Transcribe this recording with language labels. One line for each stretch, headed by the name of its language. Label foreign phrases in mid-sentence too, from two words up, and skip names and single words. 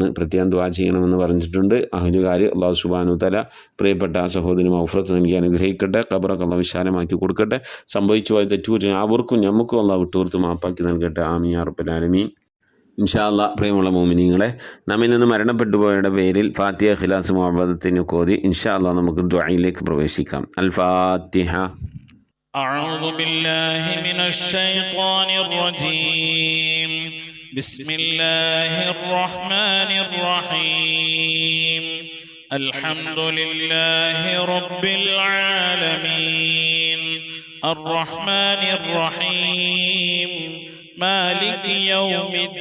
Malayalam: പ്രത്യേകം ദുആ ചെയ്യണമെന്ന് പറഞ്ഞിട്ടുണ്ട് അഹ്ലുകാർ.
Arabic: الله سبحانه وتعالى
Malayalam: പ്രിയപ്പെട്ട ആ സഹോദരന് മഗ്ഫിറത്ത് നൽകി അനുഗ്രഹിക്കട്ടെ, ഖബറൊക്കെ അല്ലാഹു വിശാലമാക്കി കൊടുക്കട്ടെ. സംഭവിച്ചു പോയ തെറ്റുകുറ്റം അവർക്കും ഞമ്മക്കും അല്ലാഹു വിട്ടുപുറത്ത് മാപ്പാക്കി നൽകട്ടെ.
Arabic: آمين يا رب العالمين. إن شاء الله.
Malayalam: പ്രിയമുള്ള മോമിനീങ്ങളെ, നമ്മിൽ നിന്ന് മരണപ്പെട്ടു പോയവരുടെ പേരിൽ ഫാത്തിഹ, ഖിലാസ്, മുഅവ്വദത്തിന് കോതി
Arabic: إن شاء الله
Malayalam: നമുക്ക് ദുആയിലേക്ക് പ്രവേശിക്കാം.
Arabic: الفاتحة. أعوذ بالله من الشيطان الرجيم. بسم الله الرحمن الرحيم. الحمد لله رب العالمين الرحمن الرحيم مالك يوم